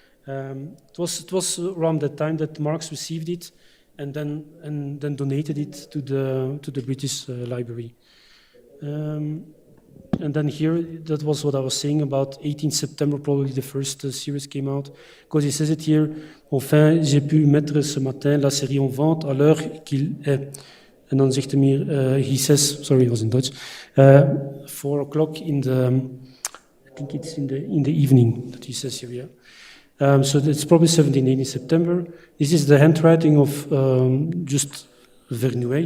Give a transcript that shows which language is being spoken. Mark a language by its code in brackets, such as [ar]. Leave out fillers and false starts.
[en] It was around that time that Marx received it, and then donated it to the British Library. And then here, that was what I was saying about 18 September, probably the first series came out. Because he says it here: [fr] enfin, j'ai pu mettre ce matin la série en vente à l'heure qu'il est. [nl] En dan zegt hij meer, [en] he says, sorry, it was in Dutch, 4 o'clock in the, I think it's in the evening that he says here, yeah. So it's probably 17, 18 September. This is the handwriting of just Vernouet.